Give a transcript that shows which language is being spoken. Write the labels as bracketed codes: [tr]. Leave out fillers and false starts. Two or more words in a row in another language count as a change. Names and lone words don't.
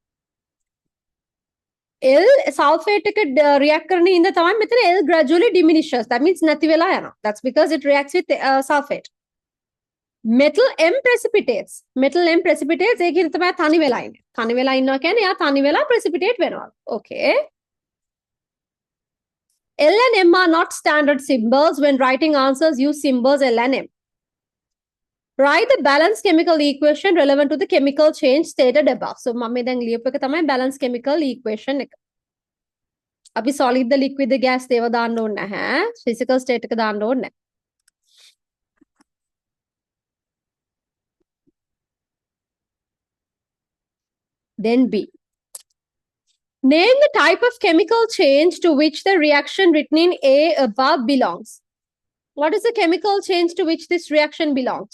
[en] L sulfate එක react [si] කරන ඉඳ තමයි මෙතන [en] L gradually diminishes. That means [si] නැති වෙලා යනවා. [en] That's because it reacts with sulfate. Metal M precipitates. Metal M precipitates [si] ඒකෙන් තමයි තනි වෙලා ඉන්නේ. තනි වෙලා ඉන්නවා කියන්නේ එයා තනි වෙලා precipitate වෙනවා. [en] Okay. L and M are not standard symbols. When writing answers, use symbols L and M. Write the balanced chemical equation relevant to the chemical change stated above. So, [si] මම දැන් ලියපු එක තමයි [en] balanced chemical equation [si] එක. අපි [en] solid the liquid the gas [si] ඒව දාන්න ඕනේ නැහැ. [en] Physical state [si] එක දාන්න ඕනේ නැහැ. [en] Then B. Name the type of chemical change to which the reaction written in A above belongs. What is the chemical change to which this reaction belongs?